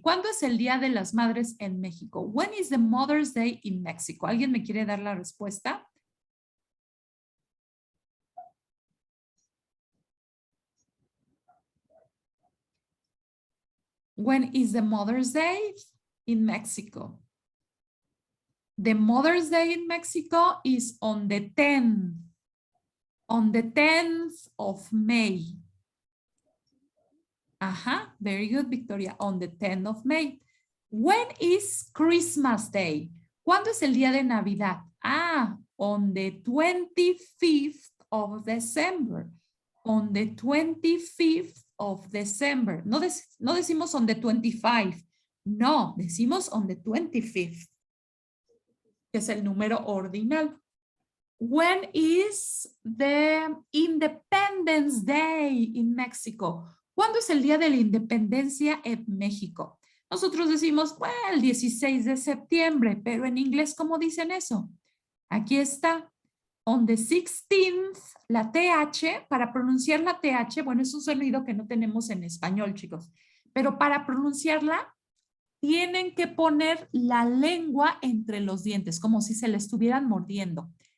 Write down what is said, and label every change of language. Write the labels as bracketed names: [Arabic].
[Spanish] ¿Cuándo es el Día de las Madres en México? [English] When is the Mother's Day in Mexico? [Spanish] ¿Alguien me quiere dar la respuesta? [English] When is the Mother's Day in Mexico? The Mother's Day in Mexico is on the 10th. On the 10th of May. Ajá, very good, Victoria. On the 10th of May. When is Christmas Day? [Spanish] ¿Cuándo es el día de Navidad? [English] Ah, on the 25th of December. On the 25th of December. [Spanish] No, no decimos [English] on the 25. [Spanish] No, decimos [English] on the 25th, [Spanish] que es el número ordinal. [English] When is the Independence Day in Mexico? [Spanish] ¿Cuándo es el día de la independencia en México? Nosotros decimos, bueno, el 16 de septiembre, pero en inglés, ¿cómo dicen eso? Aquí está. [English] On the 16th, [Spanish] la TH, para pronunciar la TH, bueno, es un sonido que no tenemos en español, chicos, pero para pronunciarla, tienen que poner la lengua entre los dientes, como si se le estuvieran mordiendo.